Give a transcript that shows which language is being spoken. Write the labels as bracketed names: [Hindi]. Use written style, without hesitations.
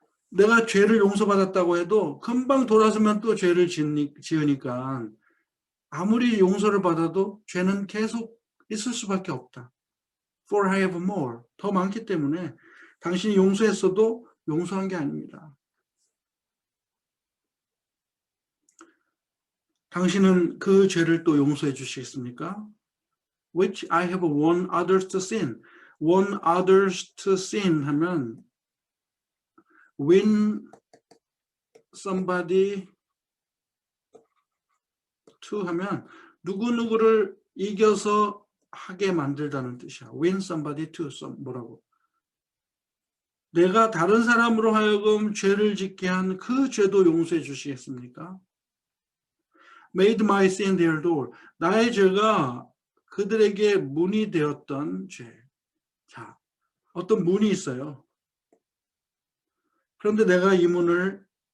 [Korean] 내가 죄를 용서받았다고 해도 금방 돌아서면 또 죄를 지으니까 아무리 용서를 받아도 죄는 계속 있을 수밖에 없다. [English] For I have more. [Korean] 더 많기 때문에 당신이 용서했어도 용서한 게 아닙니다. 당신은 그 죄를 또 용서해 주시겠습니까? [English] Which I have won others to sin. won others to sin [Korean] 하면 [English] win somebody to [Korean] 하면 누구누구를 이겨서 하게 만들다는 뜻이야. [English] win somebody to [Korean] 뭐라고? 내가 다른 사람으로 하여금 죄를 짓게 한 그 죄도 용서해 주시겠습니까? [English] Made my sin their door. [Korean] 나의 죄가 그들에게 문이 되었던 죄. 자, 어떤 문이 있어요. 그런데 내가 이 문을